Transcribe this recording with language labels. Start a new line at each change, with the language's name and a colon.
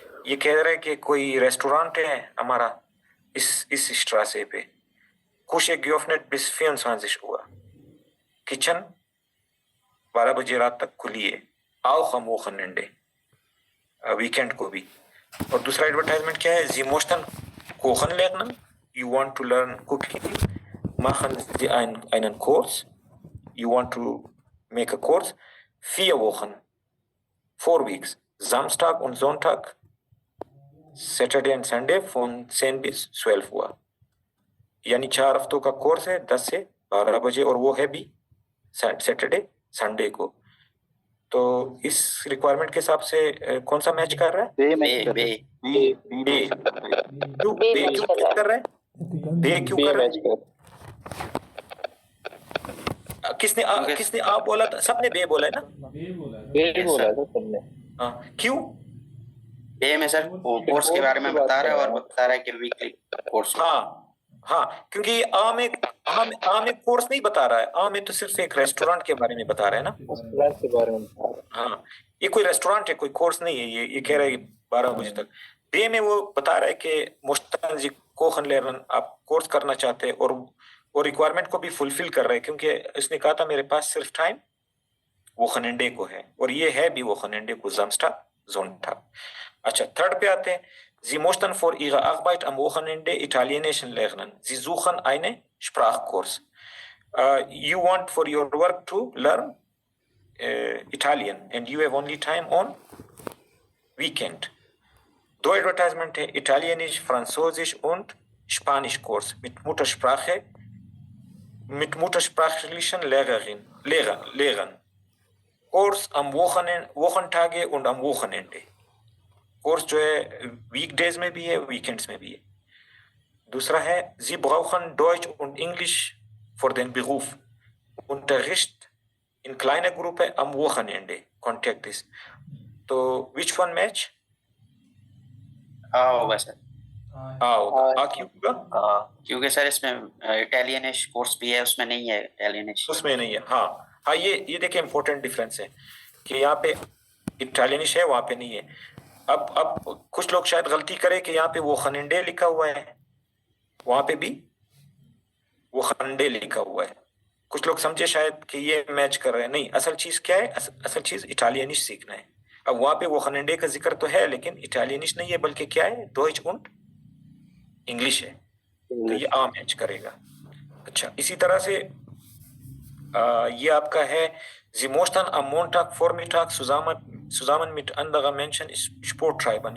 Hindi: ये कह रहा है कि कोई रेस्टोरेंट है हमारा इस स्ट्रासे पे,
German: Küche geöffnet bis 24 Uhr,
Hindi: kitchen 12 बजे रात तक खुली है,
German: auch am Wochenende,
Hindi: वीकेंड को भी। और दूसरा एडवर्टाइजमेंट क्या है,
German: Sie möchten kochen lernen,
English: you want to learn cooking,
German: machen Sie einen Kurs,
English: you want to make a course,
German: 4 Wochen,
English: 4 weeks,
German: Samstag und Sonntag,
English: Saturday and Sunday
German: von 10 bis 12 Uhr।
Hindi: यानी 4 हफ्तों का course है 10 से 12 बजे, और वो है भी सैटरडे संडे को। तो इस रिक्वायरमेंट के हिसाब से कौन सा मैच कर रहा है? बे मैच कर बे क्यों बे बे मैच क्यों कर रहा है। कर रहा है? बे क्यों कर रहा है? किसने आप बोला था? सबने बे बोला है ना? बे बोला था सबने। हाँ, क्यों? बे में सर कोर्स के बारे में बता रहा है और बता रहा है कि वीकली कोर्स। हाँ, क्योंकि आ में कोर्स नहीं बता रहा है। आ में तो सिर्फ एक रेस्टोरेंट के बारे में बता रहा है ना। रेस्टोरेंट के बारे में बता रहा है। हाँ, ये कोई रेस्टोरेंट है, कोई कोर्स नहीं है। ये कह रहा है 12 बजे तक। बे में वो बता रहा है कि मुश्तान जी कोखन लेरन आप कोर्स करना चाहते हैं और रिक्वायरमेंट को भी फुलफिल कर रहे हैं, क्योंकि इसने कहा था मेरे पास सिर्फ टाइम वो खनंडे को है, और ये है भी वो खनंडे को
German: Samstag, Sonntag।
Hindi: अच्छा, थर्ड पे आते हैं।
German: Sie möchten für ihre Arbeit am Wochenende Italienisch lernen. Sie suchen einen Sprachkurs.
English: You want for your work to learn Italian and you have only time on weekend.
Hindi: दो advertisement है,
German: Italienisch, Französisch und Spanisch Kurs mit muttersprachlichen Lehrern. Kurs am Wochentage und am Wochenende.
Hindi: Course जो है weekdays में भी है, weekends में भी है। दूसरा है
German: Sie brauchen Deutsch und Englisch für den Beruf. Unterricht in kleiner Gruppe am Wochenende.
English: Contact this.
Hindi: तो
English: which one match?
Hindi: होगा सर। होगा। क्यों होगा? क्योंकि सर इसमें इटालियनिश कोर्स भी है, उसमें नहीं है इटालियनिश। उसमें नहीं है। हाँ, ये देखिए इम्पोर्टेंट डिफरेंस है कि यहाँ पे इटालियनिश है, वहाँ पे नहीं है। अब कुछ लोग शायद गलती करें कि यहाँ पे वो खनंडे लिखा हुआ है, वहां पे भी वो खनंडे लिखा हुआ है। कुछ लोग समझे शायद कि ये मैच कर रहे हैं। नहीं, असल चीज क्या है? असल चीज इटालियनिश सीखना है। अब वहां पे वो खनंडे का जिक्र तो है, लेकिन इटालियनिश नहीं है, बल्कि क्या है?
German: Deutsch und
Hindi: इंग्लिश है। तो ये आ मैच करेगा। अच्छा, इसी तरह से ये आपका है
German: Sie möchten am Montag Vormittag zusammen mit anderen Menschen Sport treiben.